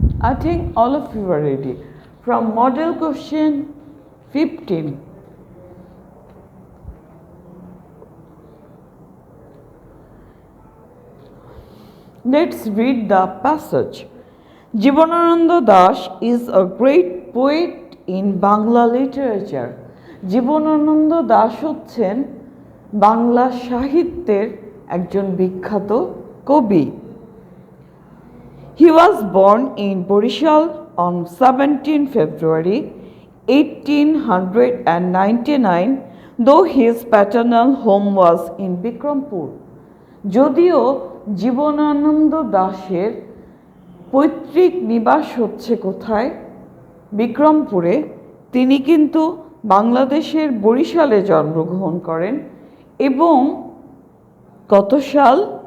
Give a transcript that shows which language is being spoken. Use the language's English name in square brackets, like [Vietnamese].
[English] I think all of you are ready. From model question 15. Let's read the passage. Jibanananda Das is a great poet in Bangla literature. [Bangla] Jibanananda Das হচ্ছেন বাংলা সাহিত্যের একজন বিখ্যাত কবি। [English] He was born in Borishal on 17 February 1899, though his paternal home was in Bikrampur. [Bangla] যদিও জীবনানন্দ দাশের পৈতৃক নিবাস হচ্ছে কোথায়? বিক্রমপুরে, তিনি কিন্তু বাংলাদেশের বরিশালে জন্মগ্রহণ করেন এবং কত সাল?